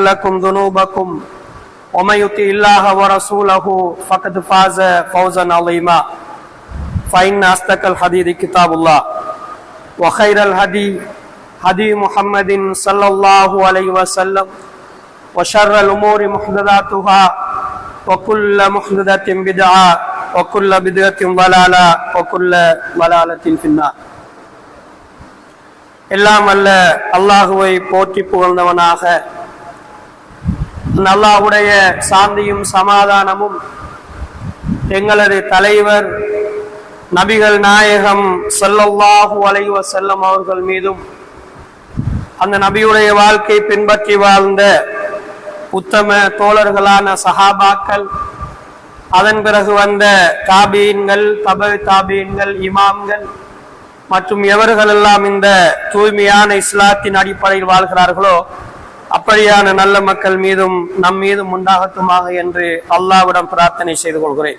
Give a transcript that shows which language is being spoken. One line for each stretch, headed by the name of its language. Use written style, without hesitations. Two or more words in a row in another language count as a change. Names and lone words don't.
Arabic: لكم ذنوبكم ومن يطع الله ورسوله فقد فاز فوزا عظيما فإن أصدق الحديث كتاب الله وخير الهدي هدي محمد صلى الله عليه وسلم وشر الأمور محدثاتها وكل محدثة بدعة وكل بدعة ضلالة وكل ضلالة في النار.
Tamil: எல்லாம் அல்ல அல்லாஹுவை போற்றி புகழ்ந்தவனாக அல்லாஹுடைய சாந்தியும் சமாதானமும் எங்களது தலைவர் நபிகள் நாயகம்
Arabic: صلى الله عليه وسلم
Tamil: அவர்கள் மீதும் அந்த நபியுடைய வாழ்க்கை பின்பற்றி வாழ்ந்த உத்தம தோழர்களான சஹாபாக்கள், அதன் பிறகு வந்த தாபீன்கள், தபு தாபீன்கள், இமாம்கள் மற்றும் எவர்களெல்லாம் இந்த தூய்மையான இஸ்லாத்தின் அடிப்படையில் வாழ்கிறார்களோ அப்படியான நல்ல மக்கள் மீதும் நம் மீதும் உண்டாகட்டுமாக என்று அல்லாஹ்விடம் பிரார்த்தனை செய்து கொள்கிறேன்.